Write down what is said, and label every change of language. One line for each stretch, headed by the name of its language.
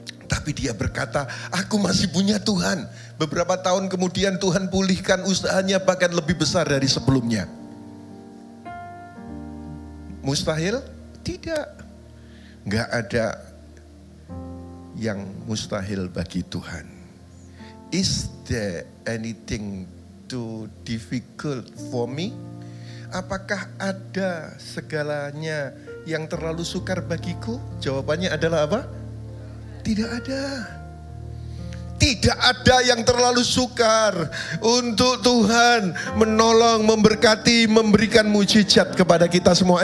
Indonesian: Tapi dia berkata, aku masih punya Tuhan. Beberapa tahun kemudian Tuhan pulihkan usahanya bahkan lebih besar dari sebelumnya. Mustahil? Tidak. Nggak ada yang mustahil bagi Tuhan.
English: Is there anything too difficult for me?
Indonesian: Apakah ada segalanya yang terlalu sukar bagiku? Jawabannya adalah apa? Tidak ada. Tidak ada yang terlalu sukar untuk Tuhan menolong, memberkati, memberikan mujizat kepada kita semua.